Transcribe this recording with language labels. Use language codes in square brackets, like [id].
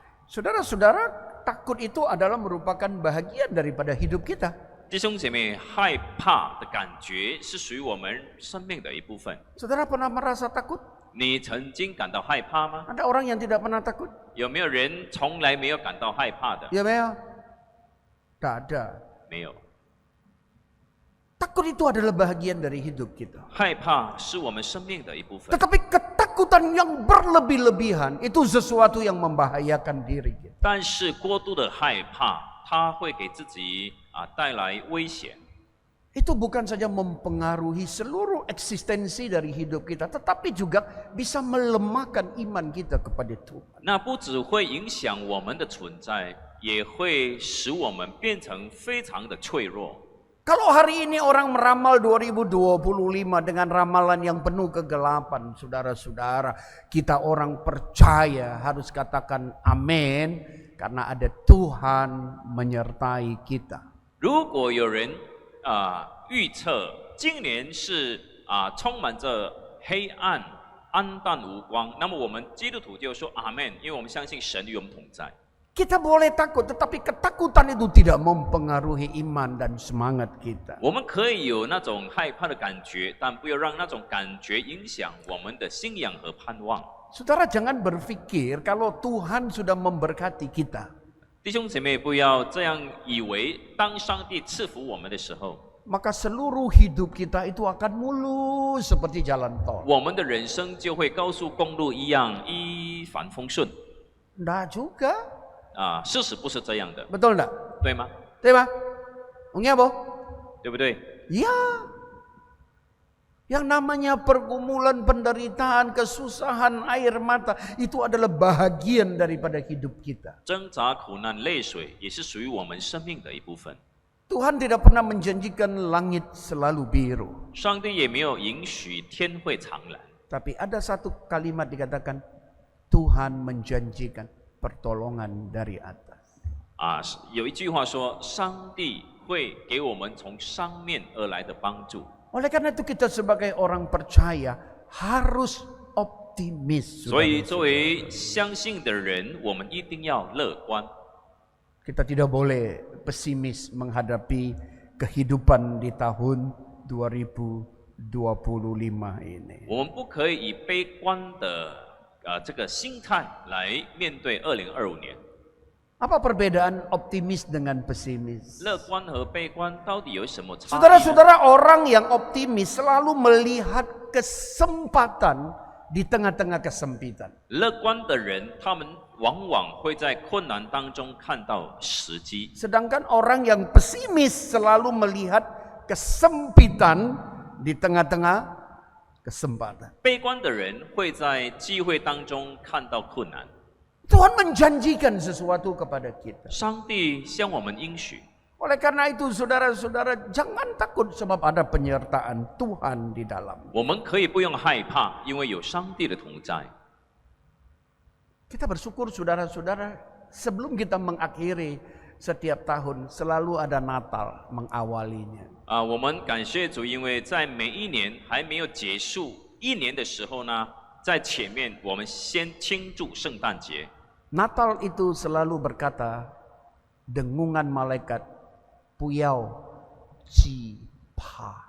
[id] Saudara-saudara, takut itu adalah merupakan bahagian daripada hidup kita. [zh] 弟兄姐妹，害怕的感觉是属于我们生命的一部分。 [id] Saudara pernah merasa takut? [zh] 你曾经感到害怕吗？ [id] Ada orang yang tidak pernah takut? [zh] 有没有人从来没有感到害怕的？ [id] Ya, Meo? Tak ada. [zh] 没有。 [id] Takut itu adalah bahagian dari hidup kita. [zh] 害怕是我们生命的一部分， [id] Tetapi ketakutan yang berlebih-lebihan itu sesuatu yang membahayakan diri kita. [zh] 但是过度的害怕，它会给自己带来危险。 [id] Itu bukan saja mempengaruhi seluruh eksistensi dari hidup kita, tetapi juga bisa melemahkan iman kita kepada Tuhan. [zh] 那不只会影响我们的存在，也会使我们变成非常的脆弱。 [id] Kalau hari ini orang meramal 2025 dengan ramalan yang penuh kegelapan, saudara-saudara, kita orang percaya harus katakan amin karena ada Tuhan menyertai kita. [zh] 如果有人预测今年是充满着黑暗、暗淡无光，那么我们基督徒就说阿门，因为我们相信神与我们同在。 [id] Kita boleh takut, tetapi ketakutan itu tidak mempengaruhi iman dan semangat kita. [zh] 我们可以有那种害怕的感觉，但不要让那种感觉影响我们的信仰和盼望。 [id] Saudara jangan berpikir kalau Tuhan sudah memberkati kita, [zh] 弟兄姐妹，不要这样以为，当上帝赐福我们的时候， [id] maka seluruh hidup kita itu akan mulus seperti jalan tol. [zh] 我们的人生就会高速公路一样一帆风顺。 [id] Nggak juga, [zh] 事实不是这样的， [id] betul nggak? [zh] 对吗？ [id] Iya, Ungnya, Bo? [zh] 对不对？ [id] Ya. Yang namanya pergumulan, penderitaan, kesusahan, air mata, itu adalah bahagian daripada hidup kita. [zh] 挣扎、苦难、泪水，也是属于我们生命的一部分。 [id] Tuhan tidak pernah menjanjikan langit selalu biru. [zh] 上帝也没有允许天会常蓝， [id] Tapi ada satu kalimat dikatakan, Tuhan menjanjikan pertolongan dari atas. [zh] 有一句话说，上帝会给我们从上面而来的帮助。 [id] Oleh karena itu kita sebagai orang percaya harus optimis. [zh] 所以，作为相信的人，我们一定要乐观。 [id] Kita tidak boleh pesimis menghadapi kehidupan di tahun 2025 ini. [zh] 我们不可以以悲观的这个心态来面对2025年。 [id] Apa perbedaan optimis dengan pesimis? [zh] 乐观和悲观到底有什么差异呢？ [id] Saudara-saudara, orang yang optimis selalu melihat kesempatan di tengah-tengah kesempitan. [zh] 乐观的人，他们往往会在困难当中看到时机。 [id] Sedangkan orang yang pesimis selalu melihat kesempitan di tengah-tengah kesempatan. [zh] 悲观的人会在机会当中看到困难。 [id] Tuhan menjanjikan sesuatu kepada kita. [zh] 上帝向我们应许， [id] Oleh karena itu saudara-saudara jangan takut sebab ada penyertaan Tuhan di dalam. [zh] 我们可以不用害怕，因为有上帝的同在。 [id] Kita bersyukur saudara-saudara sebelum kita mengakhiri setiap tahun selalu ada Natal mengawalinya. [zh] 我们感谢主，因为在每一年还没有结束一年的时候呢，在前面我们先庆祝圣诞节。 [id] Natal itu selalu berkata dengungan malaikat puyau ji pa.